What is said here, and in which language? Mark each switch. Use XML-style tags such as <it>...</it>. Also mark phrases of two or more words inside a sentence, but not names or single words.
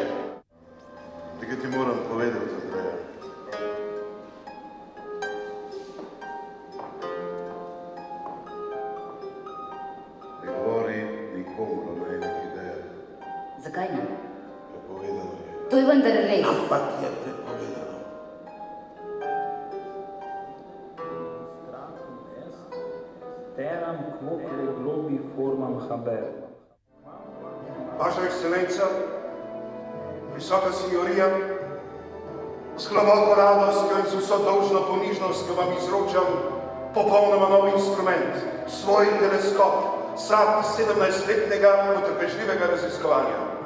<sl>Tega ti moram povedati, Andreja. Ne govori nikomu nobenih idej. Zakaj ne? Prepovedano je. To je vendar res. Ampak je prepovedano.</sl> <la>Teram quoque globi formam haber.</la> <sl>Vaša ekscelenca, visoka signorija, s globoko radostjo in z vso dolžno ponižnostjo vam izročam popolnoma nov instrument, svoj teleskop, sad 17-letnega potrpežljivega raziskovanja.</sl>